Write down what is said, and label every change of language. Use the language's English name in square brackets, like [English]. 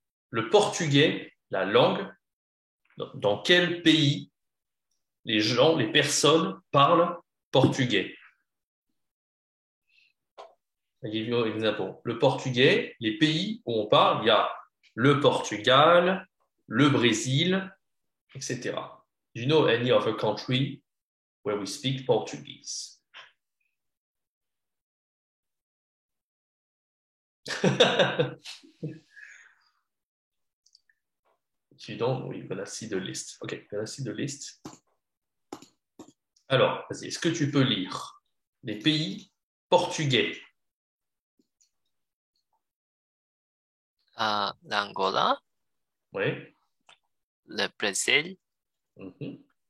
[French] Le portugais, la langue, dans quel pays les personnes parlent portugais? [English] I give you an example. [French] Le portugais, les pays où on parle, il y a le Portugal, le Brésil, etc. [English] Do you know any other country where we speak Portuguese? You don't, we're gonna see the list. Ok, gonna see the list. [French] Alors, vas-y, est-ce que tu peux lire les pays portugais? L'Angola, Oui. le Brésil, Mhm.